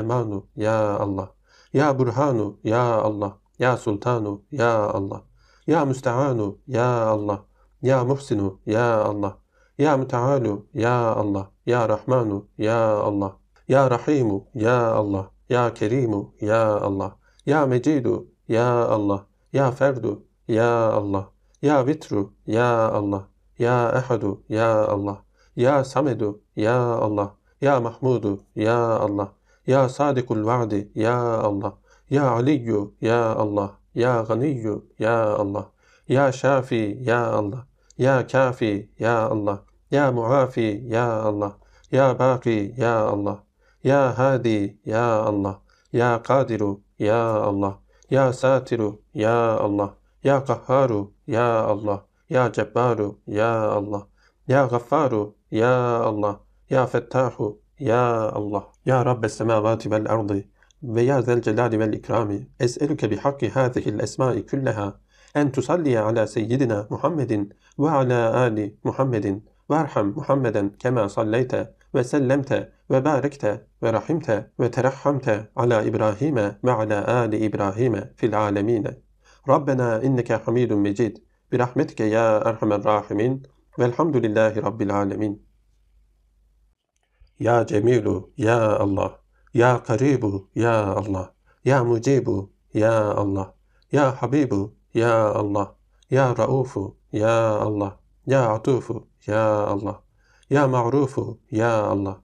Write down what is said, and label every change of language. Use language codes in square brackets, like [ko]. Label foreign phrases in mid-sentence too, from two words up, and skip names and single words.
[ar] امان يا الله، يا برهان يا الله، يا سلطان يا الله، يا مستعان يا الله، يا محسن يا الله، يا متعال يا الله، يا رحمن يا الله، يا رحيم يا الله، يا كريم يا الله، يا مجيد يا الله، يا فرد يا الله، يا وتر، يا الله، يا أحد، يا الله، يا صمد، يا الله، يا محمود، يا الله، يا صادق الوعد، يا الله، يا علي، يا الله، يا غني, يا الله، يا شافي، يا الله، يا كافي، يا الله، يا معافي، يا الله، يا باقي، يا الله، يا هادي، يا الله، يا قادر، يا الله، يا ساتر، يا الله، يا قهار، يا الله، يا جبار، يا الله، يا غفار, يا الله، يا فتاح، يا الله، يا رب السماوات والأرض ويا ذا الجلال والإكرام أسألك بحق هذه الأسماء كلها أن تصلي على سيدنا محمد وعلى آل محمد وارحم محمدا كما صليت وسلمت وباركت ورحمت وترحمت على إبراهيم وعلى آل إبراهيم في العالمين. ربنا إنك حميد مجيد. برحمتك يا أرحم الراحمين. والحمد لله رب العالمين. يا جميل، يا الله. يا قريب، يا الله. يا مجيب، يا الله. يا حبيب، يا الله. يا رؤوف، يا الله. يا عطوف، يا الله. يا معروف، يا الله.